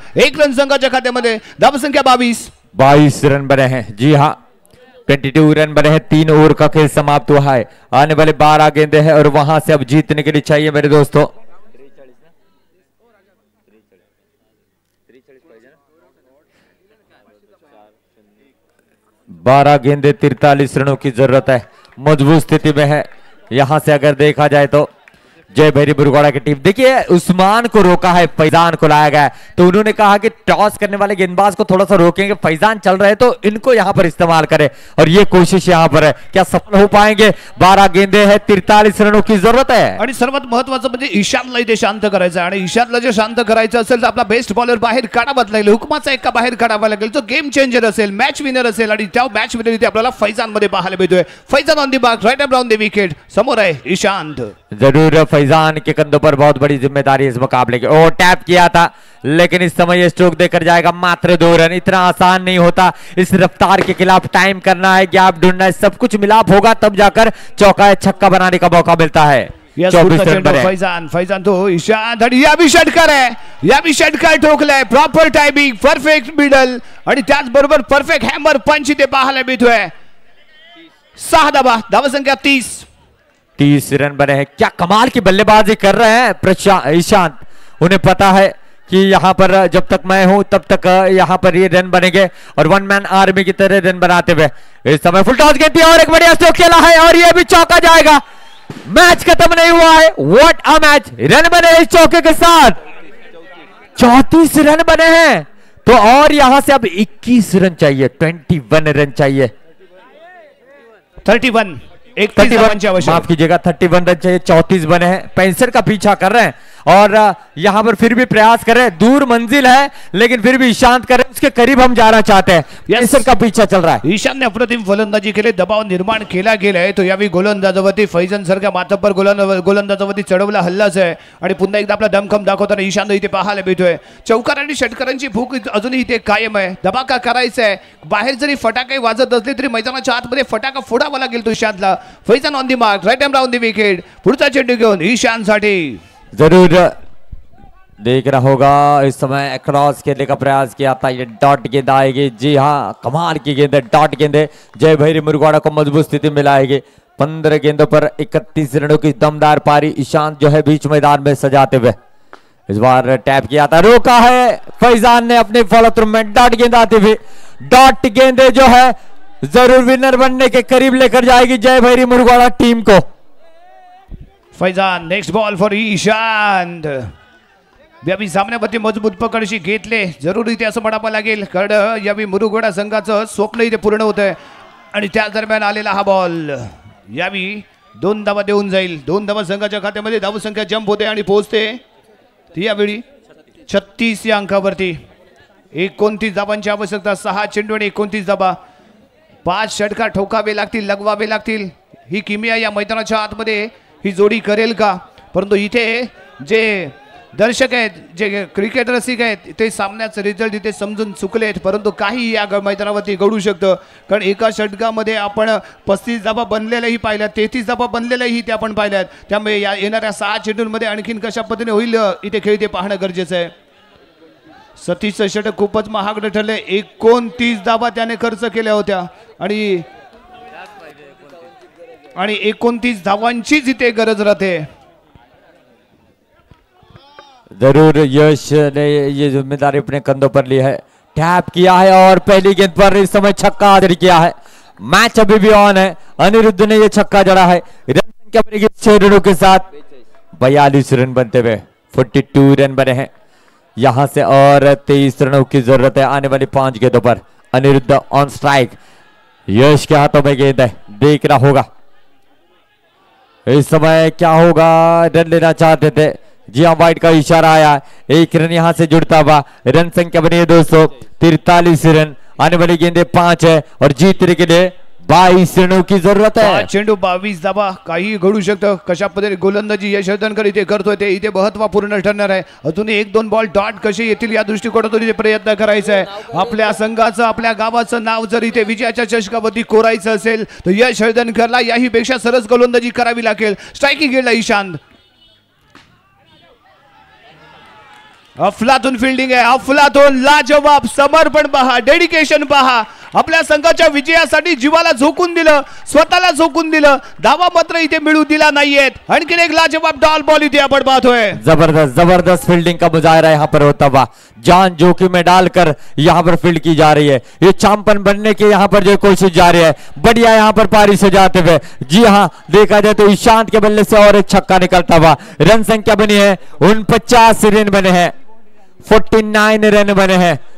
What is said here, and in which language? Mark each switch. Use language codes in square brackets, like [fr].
[mr] 1 run संघाच्या खात्यामध्ये, धावसंख्या 22 [hi] रन बने हैं। जी हाँ, 22 रन बने हैं, 3 ओवर का खेल समाप्त हुआ है। आने वाले 12 गेंदे हैं और वहां से अब जीतने के लिए चाहिए मेरे दोस्तों 12 गेंदे 43 रनों की जरूरत है। मजबूत स्थिति में है। यहां से अगर देखा जाए तो जय भैरी बुरगोड़ा की टीम, देखिए उस्मान को रोका है, फैजान को लाया गया है। तो उन्होंने कहा कि टॉस करने वाले गेंदबाज को थोड़ा सा रोकेंगे, फैजान चल रहे तो इनको यहां पर इस्तेमाल करें और ये कोशिश यहां पर है। क्या सफल हो पाएंगे? 12 गेंदे हैं, 43 रनों की जरूरत है। [mr] आणि सर्वात महत्त्वाचं म्हणजे ईशानला इथे शांत करायचं आणि ईशानला जे शांत करायचं असेल तर आपला बेस्ट बॉलर बाहेर काढावा लागेल, हुकमाचा एका बाहेर काढावा लागेल, तो गेम चेंजर असेल, मॅच विनर असेल आणि त्या मॅच विनर इथे आपल्याला फैजान मध्ये पाहायला मिळतोय। [en] Faizan on the mark, right around the wicket, [mr] समोर आहे ईशांत। [hi] जरूर फैजान के कंधों पर बहुत बड़ी जिम्मेदारी इस मुकाबले की। ओ टैप किया था लेकिन इस समय ये स्ट्रोक देकर जाएगा मात्र 2 रन। इतना आसान नहीं होता, इस रफ्तार के खिलाफ टाइम करना है, गैप ढूंढना है, सब कुछ मिलाप होगा तब जाकर चौका या छक्का बनाने का मौका मिलता है। 24 रन बने। [mr] फैजान तो ईशांत आणि या भी षटकार आहे, या भी षटकार ठोकलाय, प्रॉपर टायमिंग, परफेक्ट मिडल आणि त्याचबरोबर परफेक्ट हॅमर पंच इथे पाहायला मिळतोय। 6 धावा, धावसंख्या 30 [hi] रन बने हैं। क्या कमाल की बल्लेबाजी कर रहे हैं ईशांत। उन्हें पता है कि यहाँ पर जब तक मैं हूं तब तक यहाँ पर ये रन बनेंगे और वन मैन आर्मी की तरह रन बनाते हुए इस समय फुल टॉस गेंद और एक बढ़िया स्ट्रोक खेला है और ये भी चौका जाएगा। मैच खत्म नहीं हुआ है, [en] What a match. [hi] रन बने इस चौके के साथ, 34 रन बने हैं। तो और यहां से अब 21 रन चाहिए, 21 रन चाहिए। 31 माफ कीजिएगा, 31 रन चाहिए। 34 बने हैं, 65 का पीछा कर रहे हैं और यहां पर फिर भी प्रयास कर रहे हैं। दूर मंजिल है लेकिन फिर भी ईशांत कर रहे हैं, उसके करीब हम जाना चाहते हैं। 65 का पीछा चल रहा है। [mr] ईशान ने अप्रतिम फलंदाजी केली, दबाव निर्माण केला गेलाय। तो यावेळी गोलंदाजावरती फैजन सारख्या मातब्बर गोलंदाजावरती चढवला हल्लाच आहे आणि पुन्हा एकदा आपला दमखम दाखवताना ईशान इथे पाहायला मिळतोय। चौकार आणि षटकारांची भूक अजूनही इथे कायम आहे, धमाका करायचा आहे। बाहेर जरी फटाके वाजत असले तरी मैदानाच्या आतमध्ये फटाका फोडावा लागेल तो ईशानला। [en] Faizan on the mark, right hand round the wicket, [mr] पुढचा चेंडू घेऊन ईशान साठी। [hi] जरूर देख रहा होगा इस समय क्रॉस खेलने का प्रयास किया था, ये डॉट गेंद आएगी। जी हाँ, कमाल की गेंद है, डॉट गेंदे जय भैरी मुरगुवाड़ा को मजबूत स्थिति मिलाएगी। 15 गेंदों पर 31 रनों की दमदार पारी ईशांत जो है बीच मैदान में सजाते हुए। इस बार टैप किया था, रोका है फैजान ने अपने फॉलो थ्रू में। डॉट गेंद आती हुई, डॉट गेंदे जो है जरूर विनर बनने के करीब लेकर जाएगी जय भैरी मुरगुवाड़ा टीम को। [en] Faizan next ball for Ishant. [mr] यावी सामन्यावरती मजबूत पकडशी घेतले, जरूर इथे असं म्हणावं लागेल कारण यावी मुरगुवाडा संघाचं स्वप्न इथे पूर्ण होत आहे आणि त्या दरम्यान आलेला हा बॉल यावी 2 धावा देऊन जाईल। 2 धावा संघाच्या खात्यामध्ये धावसंख्या जंप होते आणि पोहोचते ती यावेळी 36 या अंकावरती। 29 धावांची आवश्यकता, 6 चेंडू आणि 29 धावा। 5 षटकार ठोकावे लागतील, लगवावे लागतील। ही किमिया या मैदानाच्या आतमध्ये ही जोडी करेल का? परंतु इथे जे दर्शक आहेत, जे क्रिकेट रसिक आहेत, ते सामन्याचं रिझल्ट इथे समजून चुकलेत, परंतु काही या मैदानावरती घडू शकतं कारण एका षटकामध्ये आपण 35 धावा बनलेल्याही पाहिल्यात, 33 धावा बनलेल्याही ते आपण पाहिल्यात। त्यामुळे या येणाऱ्या 6 चेंडूंमध्ये आणखीन कशा पद्धतीने होईल इथे खेळ ते पाहणं गरजेचं आहे। सतीशचं षटक खूपच महागडं ठरले, 29 धावा त्याने खर्च केल्या होत्या आणि 29 धावांचीच इथे गरज राहते। [hi] जरूर यश ने ये जिम्मेदारी अपने कंधों पर ली है, टैप किया है और पहली गेंद पर इस समय छक्का हासिल किया है। मैच अभी भी ऑन है, अनिरुद्ध ने ये छक्का जड़ा है। रन संख्या बनेगी 6 रनों के साथ, 42 रन बनते हुए 42 रन बने हैं यहां से और 23 रनों की जरूरत है आने वाली 5 गेंदों पर। अनिरुद्ध ऑन स्ट्राइक, यश के हाथों में गेंद है, देखना होगा इस समय क्या होगा। रन लेना चाहते थे, जी हाँ वाइड का इशारा आया, एक रन यहां से जुड़ता हुआ, रन संख्या बनी है 243 रन, आने वाली गेंदे 5 है और जीतने के लिए 22 रनों की जरूरत है। [mr] चेंडू 22 धावा, काही घडू शकतं, कशा पद्धतीने गोलंदाजी यशवर्धनकर इथे करतोय ते इथे महत्त्वपूर्ण ठरणार आहे। अजून 1-2 बॉल डॉट कसे येतील या दृष्टिकोनातून इथे प्रयत्न करायचा आहे। आपल्या संघाचं आपल्या गावाचं नाव जर इथे विजयाच्या चषकावरती कोरायचं असेल तर यशवर्धनकरला याही पेक्षा सरस गोलंदाजी करावी लागेल। स्ट्रायकिंग गेला ईशांत, अफलातून फिल्डिंग आहे, अफलातून लाजवाब, समर्पण पहा, डेडिकेशन पहा, आपल्या संघाच्या विजयासाठी जीवाला झोकून दिलं, स्वतःला झोकून दिलं, धावा मात्र इथे मिळू दिला नाहीयेत। आणखीन एक लाजवाब डॉल बॉल इथे आपण पाहतोय। [hi] जबरदस्त फील्डिंग का मुजाहरा यहाँ पर होता हुआ, जान जोखिम में डालकर यहाँ पर फील्ड की जा रही है, ये चैंपियन बनने की यहाँ पर जो कोशिश जारी है, बढ़िया यहाँ पर पारी से जाते हुए। जी हाँ देखा जाए तो ईशांत के बल्ले से और एक छक्का निकलता हुआ, रन संख्या बनी है 49 रन बने हैं, 49 रन बने हैं।